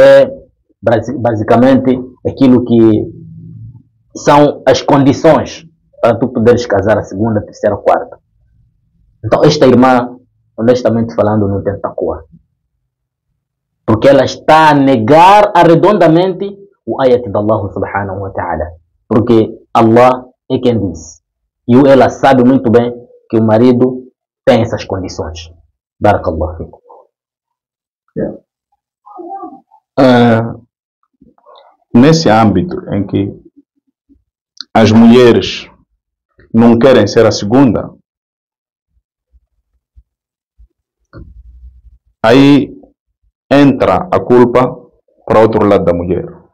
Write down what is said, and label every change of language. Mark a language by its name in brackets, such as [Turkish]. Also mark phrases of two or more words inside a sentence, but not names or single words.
[Portuguese] Que é basicamente aquilo que são as condições para tu poderes casar a segunda, terceira, quarta. Então esta irmã, honestamente falando, não tem taqwa, porque ela está a negar arredondamente o ayat de Allah [Arabic] سبحانه وتعالى, [Portuguese] porque Allah é quem diz, e ela sabe muito bem que o marido tem essas condições. [Arabic] بارك الله فيكم. [Portuguese] Nesse âmbito em que as mulheres não querem ser a segunda, aí entra a culpa para o outro lado da mulher.